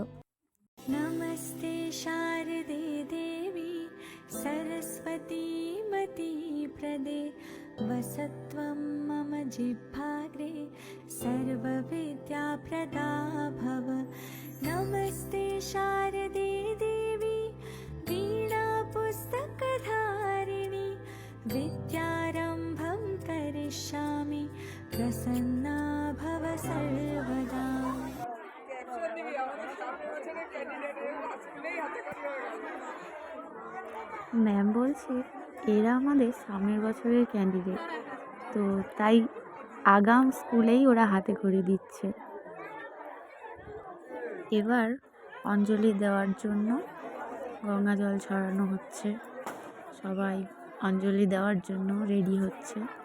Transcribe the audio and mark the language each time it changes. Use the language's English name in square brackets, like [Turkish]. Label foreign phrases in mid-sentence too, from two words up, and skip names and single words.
[Sanskrit] नमस्ते शारदे देवी सरस्वती मती प्रदे वसत्वं मम जिह्वाग्रे सर्वविद्याप्रदा भव। नमस्ते शारदे देवी वीणापुस्तकधारिणि विद्यारम्भं करिष्यामि प्रसन्ना भव सर्वदा। [Bangla] ম্যাম বলছে এরা আমাদের সামনের বছরের ক্যান্ডিডেট, তো তাই আগাম স্কুলেই ওরা হাতে খড়ি দিচ্ছে। এবার অঞ্জলি দেওয়ার জন্য গঙ্গা জল ছড়ানো হচ্ছে, সবাই অঞ্জলি দেওয়ার জন্য রেডি হচ্ছে।